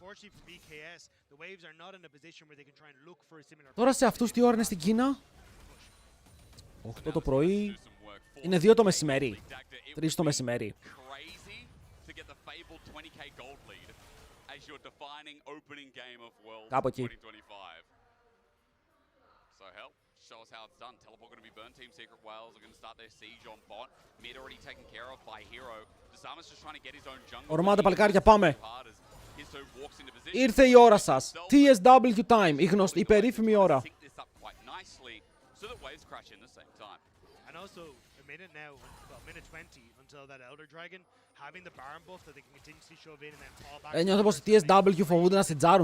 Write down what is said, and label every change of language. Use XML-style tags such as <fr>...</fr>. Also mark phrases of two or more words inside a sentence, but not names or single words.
<el>Τώρα σε αυτούς τι ώρα είναι στην Κίνα? 8 το πρωί, είναι 2 το μεσημέρι, 3 το μεσημέρι. Κάπου εκεί.</el> <en>Show us how it's done. Teleport going to be burned. Team Secret Wales are going to start their siege on bot. Mid already taken care of by Hero. Disarmus just trying to get his own jungle.</en> <el>Ορμάτε παλικάρια, πάμε. Ήρθε η ώρα σας. TSW time. Η περίφημη ώρα. Νιώθω πως οι TSW φοβούνται να σιτζάρουν.</el>